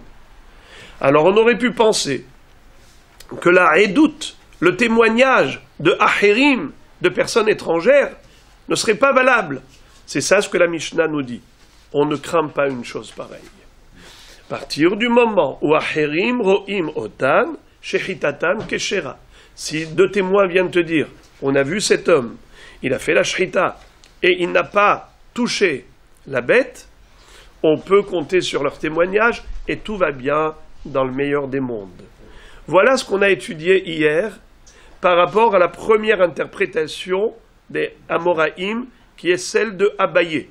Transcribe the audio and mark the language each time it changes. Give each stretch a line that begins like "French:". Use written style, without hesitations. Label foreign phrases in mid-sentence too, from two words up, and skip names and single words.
French: Alors on aurait pu penser que la Edout, le témoignage de Acherim, de personnes étrangères, ne serait pas valable. C'est ça ce que la Mishnah nous dit. On ne craint pas une chose pareille. À partir du moment où
Hebrew: אחרים רואים אותן, שחיטתן כשרה.
French: Si deux témoins viennent te dire, on a vu cet homme, il a fait la shrita, et il n'a pas touché la bête, on peut compter sur leur témoignage, et tout va bien dans le meilleur des mondes. Voilà ce qu'on a étudié hier, par rapport à la première interprétation des Amoraïm, qui est celle de Abaye.